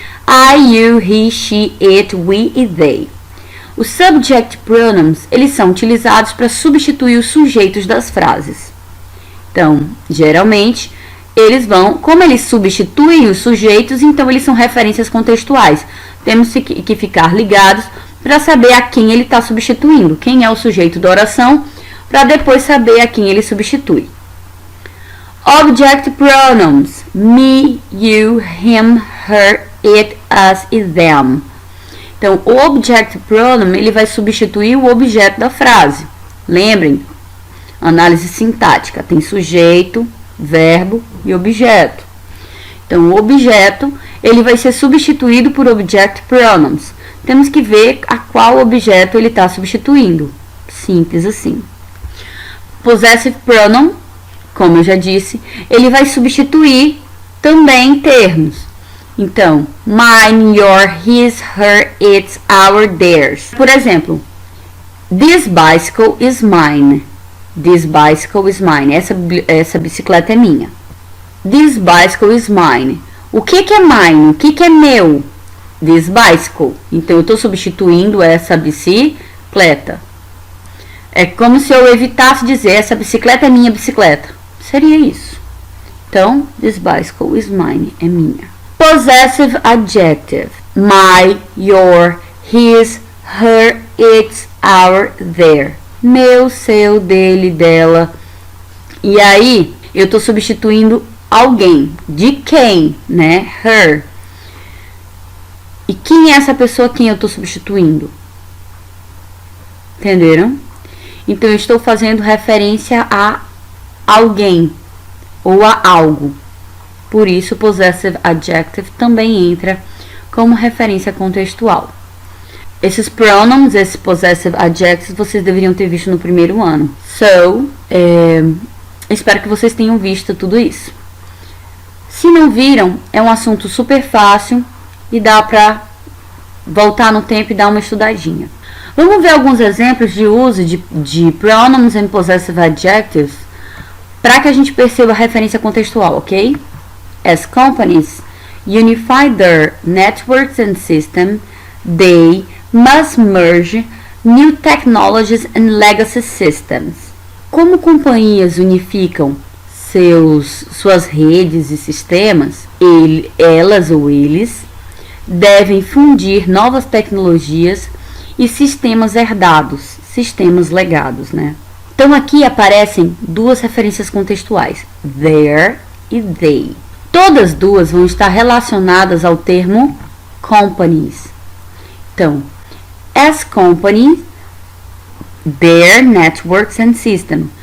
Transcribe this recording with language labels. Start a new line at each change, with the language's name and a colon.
English: I, you, he, she, it, we
Portuguese: e
English: they.
Portuguese: Os subject pronouns, eles são utilizados para substituir os sujeitos das frases. Então, geralmente, como eles substituem os sujeitos, então eles são referências contextuais. Temos que ficar ligados para saber a quem ele está substituindo, quem é o sujeito da oração, para depois saber a quem ele substitui.
English: Object pronouns: me, you, him, her, it, us e them.
Portuguese: Então, o object pronoun ele vai substituir o objeto da frase. Lembrem, análise sintática, tem sujeito, verbo e objeto. Então, o objeto ele vai ser substituído por object pronouns. Temos que ver a qual objeto ele está substituindo. Simples assim. Possessive pronoun, como eu já disse, ele vai substituir também termos.
English: Então, mine, your, his, her, its, our, theirs. Por exemplo, this bicycle is mine. This bicycle is mine.
Portuguese: Essa bicicleta é minha.
English: This bicycle is mine.
Portuguese: O que é mine? O que é meu?
English: This bicycle.
Portuguese: Então, eu estou substituindo essa bicicleta. É como se eu evitasse dizer essa bicicleta é minha bicicleta. Seria isso. Então,
English: this bicycle is mine.
Portuguese: É minha.
English: Possessive adjective: my, your, his, her, its, our, their.
Portuguese: Meu, seu, dele, dela. E aí, eu estou substituindo alguém. De quem, né? Her. E quem é essa pessoa quem eu estou substituindo? Entenderam? Então, eu estou fazendo referência a alguém ou a algo. Por isso, possessive adjective também entra como referência contextual. Esses pronouns, esses possessive adjectives, vocês deveriam ter visto no primeiro ano. So, espero que vocês tenham visto tudo isso. Se não viram, é um assunto super fácil e dá para voltar no tempo e dar uma estudadinha. Vamos ver alguns exemplos de uso de
English: pronouns and possessive adjectives
Portuguese: para que a gente perceba a referência contextual, ok?
English: As companies unify their networks and systems, they must merge new technologies and legacy systems.
Portuguese: Como companhias unificam suas redes e sistemas, elas ou eles devem fundir novas tecnologias e sistemas herdados, sistemas legados, né? Então aqui aparecem duas referências contextuais, their e they. Todas duas vão estar relacionadas ao termo companies.
English: Então, as companies, their networks and systems.